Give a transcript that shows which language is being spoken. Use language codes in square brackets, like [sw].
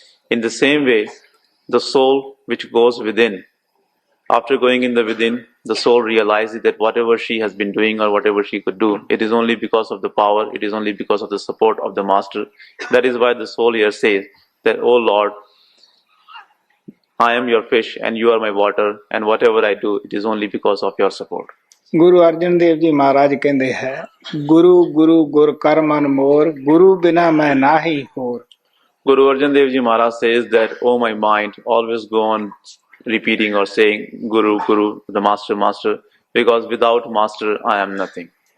[en] In the same way, the soul which goes within, after going in the within, the soul realizes that whatever she has been doing or whatever she could do, it is only because of the power, it is only because of the support of the master. That is why the soul here says that, O Lord, I am your fish and you are my water, and whatever I do, it is only because of your support. [pa] Guru Arjan Dev ji ਮਹਾਰਾਜ ਕਹਿੰਦੇ ਹੈ, ਗੁਰੂ ਗੁਰੂ ਗੁਰ ਕਰ ਮਨ ਮੋਰ, ਗੁਰੂ ਬਿਨਾ ਮੈਂ ਨਾਹੀ ਹੋਰ। [en] Guru Arjan Dev Ji Maharaj says that, oh my mind, always go on repeating or saying Guru, Guru, the Master, Master, because without Master I am nothing.